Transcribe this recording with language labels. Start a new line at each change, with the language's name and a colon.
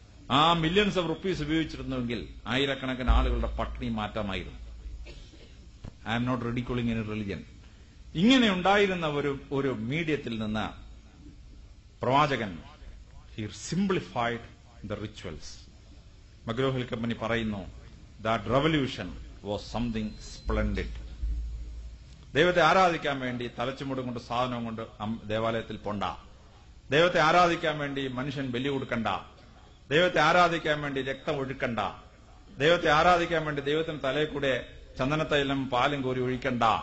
Malayalam: ആ millions of rupees ഉപയോഗിച്ചിരുന്നുവെങ്കിൽ ആയിരക്കണക്കിന് ആളുകളുടെ പട്ടിണി മാറ്റാമായിരുന്നു.
English: I am not ridiculing any religion.
Malayalam: ഇങ്ങനെ ഉണ്ടായിരുന്ന ഒരു മീഡിയത്തിൽ നിന്ന് പ്രവാചകൻ
English: he simplified the rituals.
Malayalam: McGraw-hill company പറയുന്നു
English: that revolution was something splendid.
Malayalam: ദൈവത്തെ ആരാധിക്കാൻ വേണ്ടി തലച്ചുമുടും കൊണ്ട് സാധനവും കൊണ്ട് ദേവാലയത്തിൽ പോണ്ട, ദൈവത്തെ ആരാധിക്കാൻ വേണ്ടി മനുഷ്യൻ ബലി കൊടുക്കണ്ട, ദൈവത്തെ ആരാധിക്കാൻ വേണ്ടി രക്തം ഒഴുക്കണ്ട, ദൈവത്തെ ആരാധിക്കാൻ വേണ്ടി ദൈവത്തിന് തലയിൽ കൂടെ ചന്ദനത്തൈലം പാലും കോരി ഒഴിക്കണ്ട.